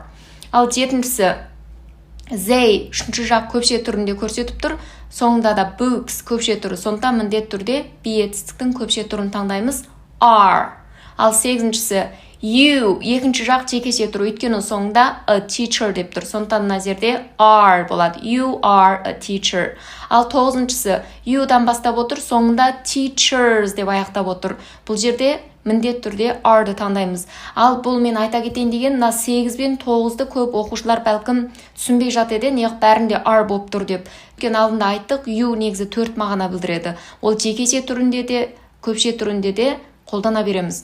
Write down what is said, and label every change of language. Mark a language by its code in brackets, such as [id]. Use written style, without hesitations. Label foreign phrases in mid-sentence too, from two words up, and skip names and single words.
[kk] Ал жетіншісі they үшінші жақ көпше түрінде көрсетіп тұр. Соңында да books көпше түрі. Сондықтан міндет түрде етістіктің көпше түрін таңдаймыз. Are. Ал сегізіншісі you екінші жақ жекесе тұр, өйткені соңында [en] a teacher [kk] деп тұр. Сондықтан мына жерде are болады. [en] You are a teacher. [kk] Ал тоғызыншысы you'дан бастап отыр, соңында teachers деп аяқтап отыр. Бұл жерде міндет түрде are-ды таңдаймыз. Ал бұл мен айта кетейін деген, мына 8 бен 9-ды көп оқушылар бәлкім түсінбей жатады, неғып бәрінде are болып тұр деп. Өйткені алдында айттық, you негізі 4 мағына білдіреді. Ол жекесе түрінде де, көпше түрінде де қолдана береміз.